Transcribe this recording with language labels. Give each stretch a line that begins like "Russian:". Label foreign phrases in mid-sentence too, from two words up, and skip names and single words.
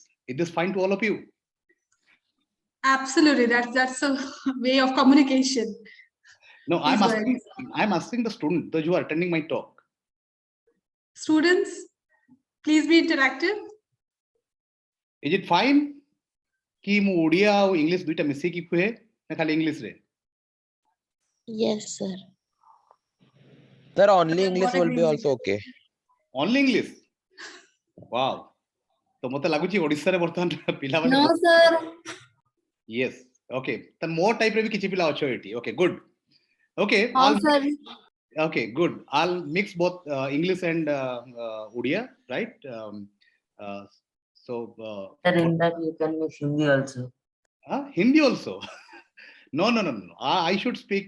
English: Is this fine to all of you? Absolutely, that's a way of communication. No, I'm asking the student, those who are attending my talk. Students, please be interactive. Is it fine?
Odia: କି ମୁଁ ଓଡ଼ିଆ ଆଉ ଇଂଲିଶ ଦୁଇଟା ମିଶି କି କହେ ନା ଖାଲି ଇଂଲିଶ ରେ?
English: Yes, sir. Sir, only English will be also okay. Only English? Wow.
Odia: ତ ମତେ ଲାଗୁଛି ଓଡ଼ିଶା ରେ ବର୍ତ୍ତମାନ ପିଲା
English: No, sir. Yes. Okay. Then more type
Odia: ରେ ବି କିଛି ପିଲା ଅଛ ଏଠି.
English: Okay, good. Okay. All, sir. Okay, good. I'll mix both English and Odia, right? Sir, in that you can mix Hindi also. Hindi also? No. I should speak.